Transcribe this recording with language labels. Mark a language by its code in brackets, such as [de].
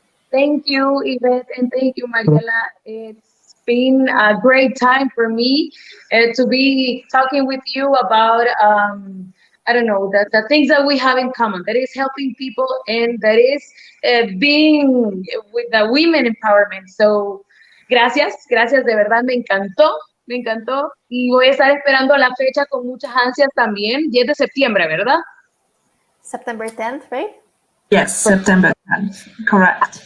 [en] Thank you, Yvette, and thank you, Mariela. It's been a great time for me to be talking with you about I don't know, the things that we have in common, that is helping people and that is being with the women empowerment. [es] So, gracias de verdad, me encantó y voy a estar esperando la fecha con muchas ansias también, 10 de septiembre, ¿verdad? [en] September 10th, right? Yes, September 10th, correct.